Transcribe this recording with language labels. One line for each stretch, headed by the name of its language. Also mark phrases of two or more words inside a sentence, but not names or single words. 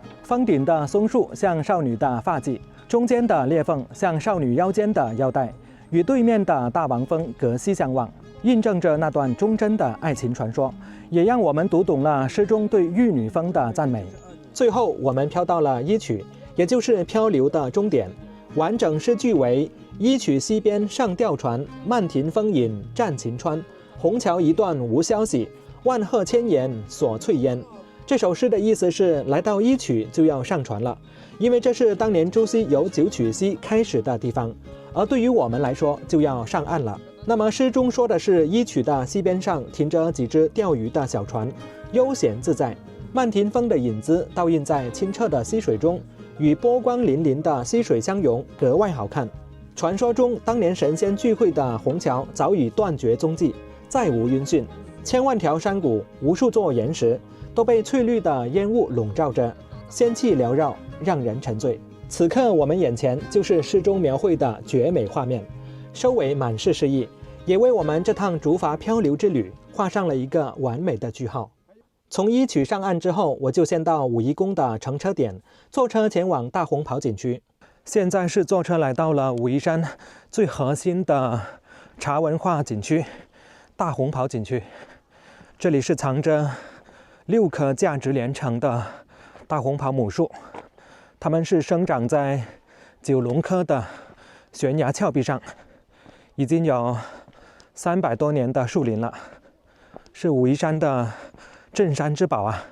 Chinese: 峰頂的松樹像少女的髮髻，中間的裂縫像少女腰間的腰帶，與對面的大王峰隔溪相望，印證着那段忠貞的愛情傳說，也讓我們讀懂了詩中對玉女峰的讚美。最後我們飄到了1曲，也就是漂流的終點。完整詩句為：1曲西邊上吊船，漫庭風影戰晴川。虹橋一段無消息，萬壑千岩鎖翠煙。這首詩的意思是，來到1曲就要上船了，因為這是當年朱熹由9曲西開始的地方，而對於我們來說就要上岸了。那麼詩中說的是1曲的西邊上停着幾隻釣魚的小船，悠閒自在。漫庭峰的影子倒映在清澈的溪水中，與波光粼粼的溪水相融，格外好看。傳說中，當年神仙聚會的虹橋早已斷絕蹤跡，再無音訊。千萬條山谷，無數座岩石，都被翠綠的煙霧籠罩着，仙氣繚繞，讓人沉醉。此刻我們眼前就是詩中描繪的絕美畫面，收尾滿是詩意，也為我們這趟竹筏漂流之旅畫上了一個完美的句號。從1曲上岸之後，我就先到武夷宮的乘車點，坐車前往大紅袍景區。現在是坐車來到了武夷山最核心的茶文化景区——大紅袍景区。這裡是藏着6棵價值連城的大紅袍母樹，它們是生長在九龍科的懸崖峭壁上，已經有300多年的樹林了，是武夷山的镇山之寶啊！